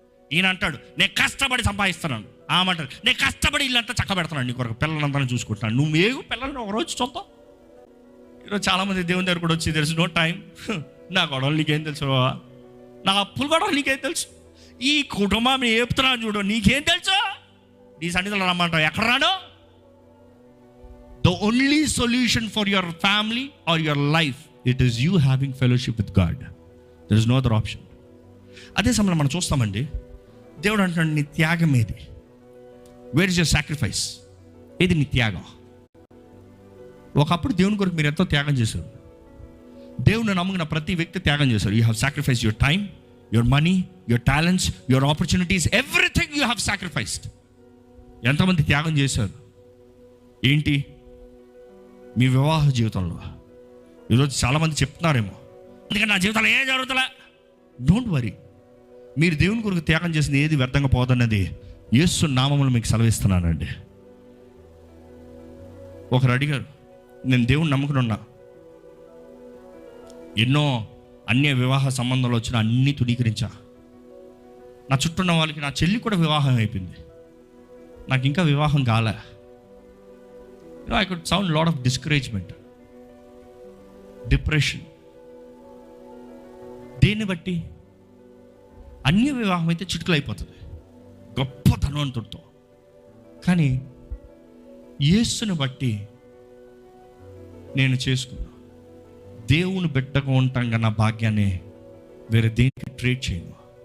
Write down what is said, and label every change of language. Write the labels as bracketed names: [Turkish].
[Telugu] ఈయన అంటాడు నేను కష్టపడి సంపాదిస్తున్నాను, ఆమంటాడు నేను కష్టపడి ఇల్లంతా చక్కబెడుతున్నాను, నీ కొరకు పిల్లలంతా చూసుకుంటున్నాను, నువ్వు ఏగు పిల్లల్ని ఒకరోజు చూద్దాం. ఈరోజు చాలామంది దేవుని దగ్గర కూడా వచ్చి తెలుసు [English] no time, [Telugu] నా గొడవలు నీకేం తెలుసు, నా అప్పుల గొడవలు నీకేం తెలుసు, ఈ కుటుంబం ఏపుతున్నాను చూడు నీకేం తెలుసు, నీ సన్నిధిలో రమ్మంటావు, ఎక్కడ రాను? [English] The only solution for your family or your life, it is you having fellowship with God. There is no other option. [Telugu] అదే సమయంలో మనం చూస్తామండి, దేవుడు అంటున్నాడు నీ త్యాగం ఏది? [English] Where is your sacrifice? [Telugu] ఏది నీ త్యాగం? ఒకప్పుడు దేవుని కొరకు మీరు ఎంతో త్యాగం చేశారు. దేవుని నమ్ముకున్న ప్రతి వ్యక్తి త్యాగం చేశారు. [English] You have sacrifice your time, your money, your talents, your opportunities, everything you have sacrificed. [Telugu] ఎంతమంది త్యాగం చేశారు? ఏంటి మీ వివాహ జీవితంలో? ఈరోజు చాలామంది చెప్తున్నారేమో, అందుకని నా జీవితంలో ఏం జరుగుతుందా? [English] don't worry, [Telugu] మీరు దేవుని కొరకు త్యాగం చేసిన ఏది వ్యర్థంగా పోదన్నది యేసు నామములో మీకు సెలవిస్తున్నానండి. ఒకరు అడిగారు, నేను దేవుని నమ్ముకుని ఉన్నా, ఎన్నో అన్య వివాహ సంబంధాలు వచ్చిన అన్నీ తునీకరించా, నా చుట్టూ ఉన్న వాళ్ళకి, నా చెల్లి కూడా వివాహం అయిపోయింది, నాకు ఇంకా వివాహం కాలే. [English] I could sound a lot of discouragement, depression. [Telugu] దేన్ని బట్టి? అన్య వివాహం అయితే చిటుకులు అయిపోతుంది గొప్ప ధనవంతుడితో, కానీ యేసుని బట్టి నేను చేసుకున్నా, దేవుని బిడ్డగా ఉంటాం నా భాగ్యాన్ని వేరే దేనికి ట్రేడ్ చేయను.